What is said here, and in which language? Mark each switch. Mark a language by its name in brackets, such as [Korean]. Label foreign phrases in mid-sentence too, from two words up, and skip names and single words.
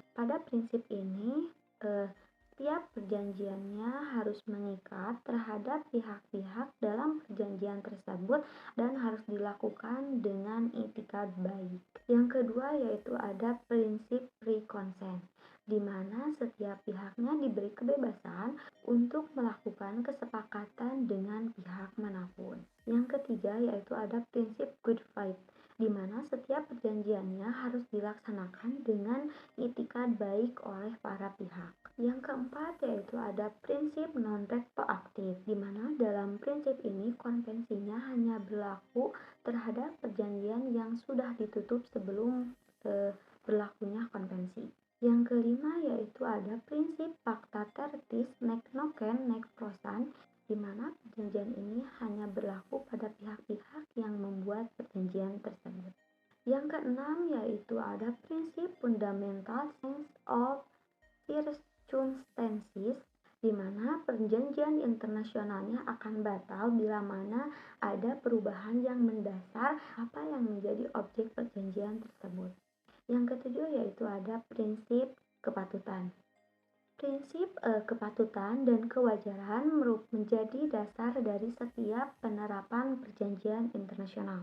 [Indonesian] Pada prinsip ini, setiap perjanjiannya harus mengikat terhadap pihak-pihak dalam perjanjian tersebut dan harus dilakukan dengan itikad baik. Yang kedua yaitu ada prinsip [English] free consent, [Indonesian] di mana setiap pihaknya diberi kebebasan untuk melakukan kesepakatan dengan pihak manapun. Yang ketiga yaitu ada prinsip [English] good faith, [Indonesian] di mana setiap perjanjiannya semuanya harus dilaksanakan dengan itikad baik oleh para pihak. Yang keempat yaitu ada prinsip non-retroaktif, di mana dalam prinsip ini konvensinya hanya berlaku terhadap perjanjian yang sudah ditutup sebelum berlakunya konvensi. Yang kelima yaitu ada prinsip [Latin] pacta tertis nec nocen nec prosan, [Indonesian] di mana perjanjian ini hanya berlaku pada pihak-pihak yang membuat perjanjian tersebut. Yang keenam yaitu ada prinsip [English] fundamental sense of circumstances, [Indonesian] di mana perjanjian internasionalnya akan batal bila mana ada perubahan yang mendasar apa yang menjadi objek perjanjian tersebut. Yang ketujuh yaitu ada prinsip kepatutan. Prinsip kepatutan dan kewajaran menjadi dasar dari setiap penerapan perjanjian internasional.